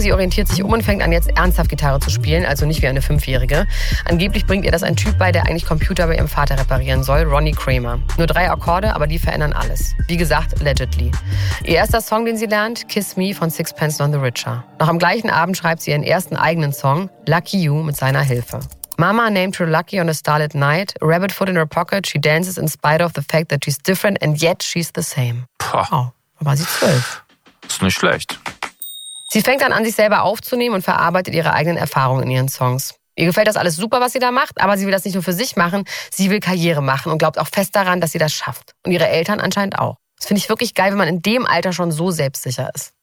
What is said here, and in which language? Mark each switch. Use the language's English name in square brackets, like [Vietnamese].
[German] Sie orientiert sich um und fängt an, jetzt ernsthaft Gitarre zu spielen, also nicht wie eine Fünfjährige. Angeblich bringt ihr das ein Typ bei, der eigentlich Computer bei ihrem Vater reparieren soll, Ronnie Kramer. Nur 3 Akkorde, aber die verändern alles. Wie gesagt, allegedly. Ihr erster Song, den sie lernt, Kiss Me von Sixpence None the Richer. Noch am gleichen Abend schreibt sie ihren ersten eigenen Song, Lucky You, mit seiner Hilfe. [English] Mama named her Lucky on a starlit night. Rabbit foot in her pocket. She dances in spite of the fact that she's different and yet she's the same. Puh. [German] Wow, da war sie 12. Ist nicht schlecht. Sie fängt dann an, sich selber aufzunehmen und verarbeitet ihre eigenen Erfahrungen in ihren Songs. Ihr gefällt das alles super, was sie da macht, aber sie will das nicht nur für sich machen, sie will Karriere machen und glaubt auch fest daran, dass sie das schafft. Und ihre Eltern anscheinend auch. Das finde ich wirklich geil, wenn man in dem Alter schon so selbstsicher ist.